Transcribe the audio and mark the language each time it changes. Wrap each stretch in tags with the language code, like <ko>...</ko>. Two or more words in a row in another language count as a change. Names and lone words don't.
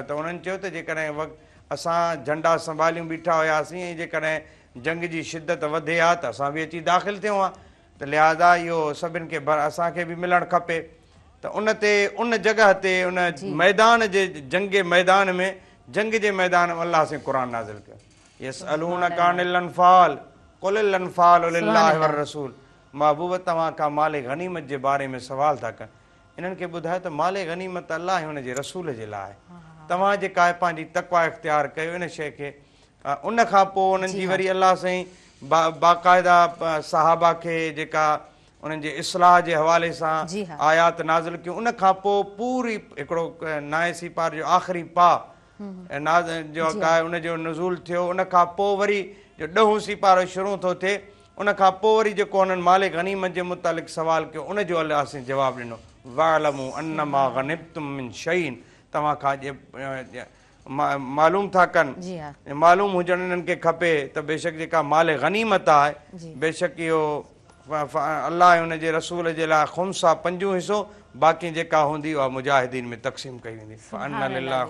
<sd>त उन्हनि चयो त जेकॾहिं असां झंडा संभालियूं बीठा हुयासीं ऐं जेकॾहिं जंग जी शिदत वधे हा, त असां बि अची दाख़िल थियूं हा, त लिहाज़ा इहो सभिनि खे असांखे बि मिलणु खपे। त उन ते उन जॻह ते उन मैदान जे जंग मैदान में, जंग जे मैदान में अल्लाह से क़ुर नाज़िल कयो।</sd> <ar>يسألونك عن الأنفال قل الأنفال لله والرسول.</ar> <sd>महबूब तव्हां खां माले गनीमत जे बारे में सवाल था कनि। इन्हनि खे ॿुधायो त माले गनीमत अल्लाह ऐं हुनजे रसूल जे लाइ, तव्हां जेका आहे पंहिंजी तक़वा इख़्तियार कयो इन शइ खे। उन खां पोइ उन्हनि जी वरी अल्लाह साईं बाक़ाइदा सहाबा खे जेका उन्हनि जे इस्लाह जे हवाले सां आयात नाज़िल कयूं। उन खां पोइ पूरी हिकिड़ो नाए सिपार जो आख़िरी पा जेका आहे उनजो नुज़ूल थियो। उन खां पोइ वरी जो 10हों सिपारो शुरू थो थिए, उन खां पोइ वरी जेको उन्हनि माले गनीमत जे मुतालिक़ सवाल कयो, उनजो अल्लाह साईं जवाबु ॾिनो,</sd> <ar>واعلموا أنما غنمتم من شيء.</ar> <sd>तव्हां खां मालूम था कनि, मालूम हुजणु इन्हनि खे खपे त बेशक जेका माल गनीमत आहे, बेशक इहो अल्लाह ऐं हुनजे रसूल जे लाइ ख़ुम्स आहे, 5 हिसो, बाक़ी जेका हूंदी उहा मुजाहिदीन में तक़सीम कई वेंदी।</sd>